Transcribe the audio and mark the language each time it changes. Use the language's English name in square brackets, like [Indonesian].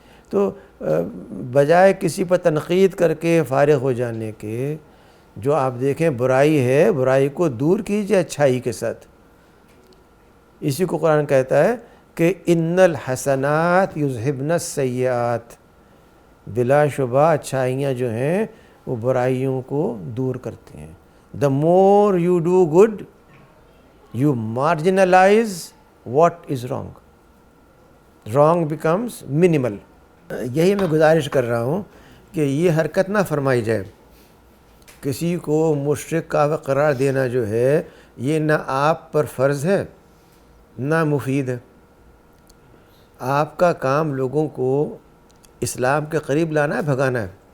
[Urdu] تو بجائے کسی پر تنقید کر کے فارغ ہو جانے کے، جو آپ دیکھیں برائی ہے، برائی کو دور کیجیے اچھائی کے ساتھ. اسی کو قرآن کہتا ہے کہ [Arabic] ان الحسنات یذہبن السیئات، [Urdu] بلا شبہ اچھائیاں جو ہیں وہ برائیوں کو دور کرتی ہیں. [English] the more you do good you marginalize what is wrong becomes minimal. [Urdu] یہی میں گزارش کر رہا ہوں کہ یہ حرکت نہ فرمائی جائے. کسی کو مشرک کافر قرار دینا جو ہے یہ نہ آپ پر فرض ہے نہ مفید ہے. آپ کا کام لوگوں کو اسلام کے قریب لانا ہے، بھگانا ہے.